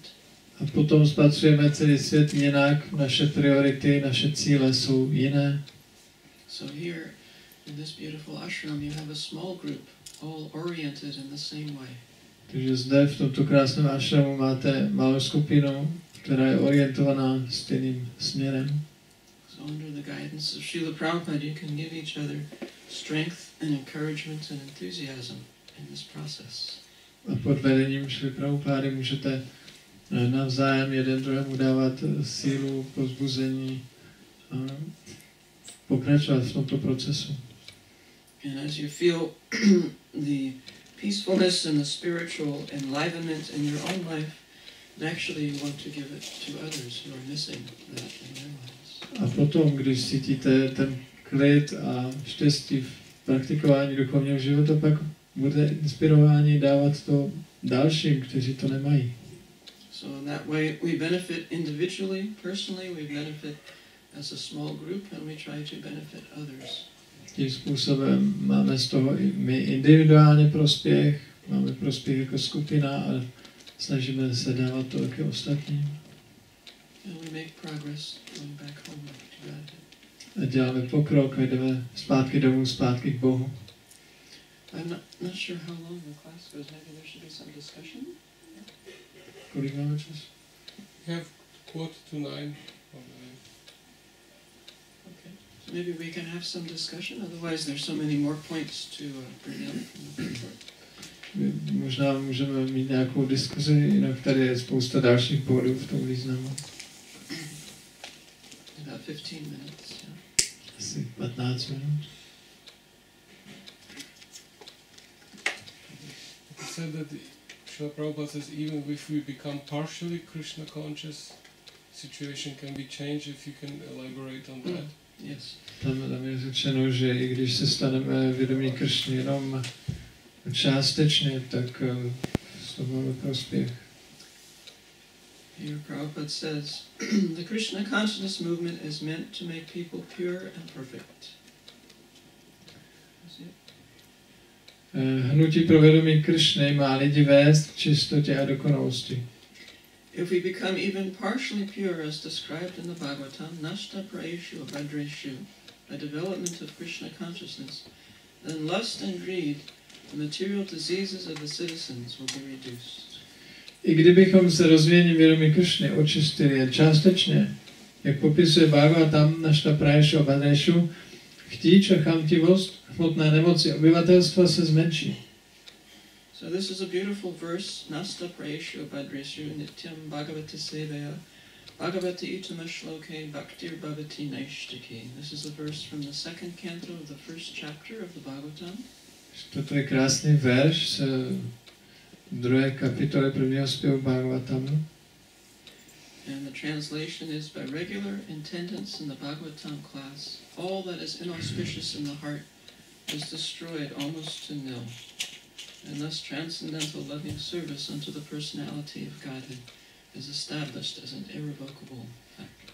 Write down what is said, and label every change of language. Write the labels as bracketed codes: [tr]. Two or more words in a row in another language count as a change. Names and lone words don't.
[cs] A potom spatřujeme celý svět jinak, naše priority, naše cíle jsou jiné. [en] So here in this beautiful ashram you have a small group, all oriented in the same way. [cs] Takže zde v tomto krásném ashramu máte malou skupinu, která je orientovaná stejným směrem. [en] So under the guidance of Srila Prabhupada, you can give each other strength and encouragement and enthusiasm in this process. [cs] A pod vedením Šri Prabhupády můžete navzájem jeden druhému dávat sílu, povzbuzení a pokračovat v tomto procesu. [en] And as you feel the peacefulness and the spiritual enlivenment in your own life, actually you want to give it to others who are missing that in their lives. [cs] A potom, když cítíte ten klid a štěstí v praktikování duchovního života, pak bude inspirování dávat to dalším, kteří to nemají. [en] So in that way we benefit individually, personally, we benefit as a small group, and we try to benefit others. [cs] Tím způsobem máme z toho i my individuálně prospěch, máme prospěch jako skupina a snažíme se dávat to taky ostatním. [en] And we make progress going back home to God. [cs] A děláme pokrok a jdeme zpátky domů, zpátky k Bohu. [en] I'm not sure how long the class goes. Maybe there should be some discussion. [cs] Kolik máme čas? [en] We have 8:45. Okay. So maybe we can have some discussion. Otherwise, there's so many more points to bring up from the report. [cs] Možná můžeme mít nějakou diskuzi, jinak tady je spousta dalších bodů v tom významu. [en] About 15 minutes. Yeah. [cs] Asi 15 minut. [en] It said that Srila Prabhupada says even if we become partially Krishna conscious, situation can be changed. If you can elaborate on that. Yes. [cs] Tam je řečeno, že i když se staneme vědomí Kršny jenom částečně, tak z toho máme prospěch. [en] Here Prabhupada says, the Krishna consciousness movement is meant to make people pure and perfect. [cs] Hnutí pro vědomí Krishny má lidi vést k čistotě a dokonalosti. [en] If we become even partially pure as described in the Bhagavatam, [sa] नष्ट प्रायेषु अभद्रेषु, [en] a development of Krishna consciousness, then lust and greed, the material diseases of the citizens, will be reduced. [cs] I kdybychom se rozvíjením vědomí Krishny očistili jen částečně, jak popisuje Bhagavatam [sa] नष्ट प्रायेषु अभद्रेषु, [cs] chtíč a chamtivost, hmotné nemoci obyvatelstva se zmenší. [en] So this is a beautiful verse, [sa] नष्ट प्रायेषु अभद्रेषु नित्यं भागवत सेवया भगवति उत्तम श्लोके भक्तिर् भवति नैष्ठिकी. [en] This is a verse from the second canto of the first chapter of the Bhagavatam. [cs] Toto je krásný verš z druhé kapitoly prvního zpěvu Bhagavatamu. [en] And the translation is, by regular attendance in the Bhagavatam class, all that is inauspicious in the heart is destroyed almost to nil, and thus transcendental loving service unto the personality of Godhead is established as an irrevocable fact.